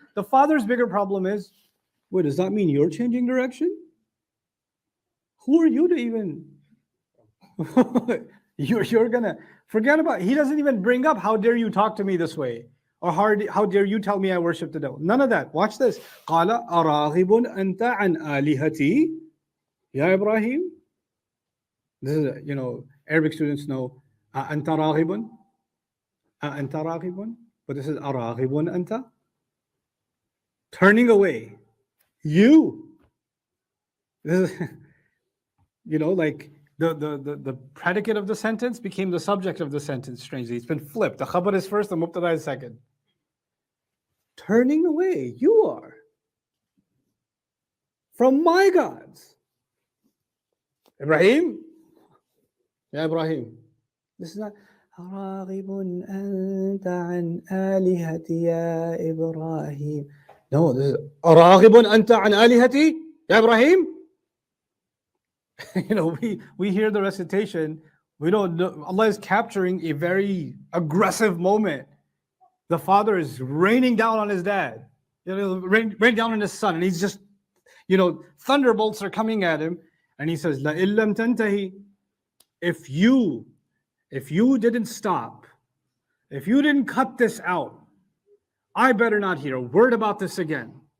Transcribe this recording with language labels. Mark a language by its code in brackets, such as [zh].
[en] The father's bigger problem is, wait, does that mean you're changing direction? Who are you to even? You're going to forget about, he doesn't even bring up, how dare you talk to me this way? Or how dare you tell me I worship the devil? None of that. Watch this. [ar] قَالَ أَرَاغِبٌ أَنْتَ عَنْ آلِهَتِي يَا Ibrahim. [en] This is, Arabic students know, [ar] أَنْتَ رَاغِبٌ. أَنْتَ رَاغِبٌ. [en] But this is [ar] أَرَاغِبٌ أَنْتَ. [en] Turning away. You. This is, like the predicate of the sentence became the subject of the sentence, strangely. It's been flipped. The khabar is first, the mubtada is second. Turning away. You are. From my gods. Ibrahim. Yeah, Ibrahim. This is not [ar] أراغب أنت عن آلهتي يا إبراهيم. [en] No, this is [ar] أراغب أنت عن آلهتي يا إبراهيم. [en] We hear the recitation. We don't know. Allah is capturing a very aggressive moment. The father is raining down on his dad. rain down on his son, and he's just, thunderbolts are coming at him, and he says, [ar] La illam tantahi, [en] if you didn't stop, if you didn't cut this out, I better not hear a word about this again.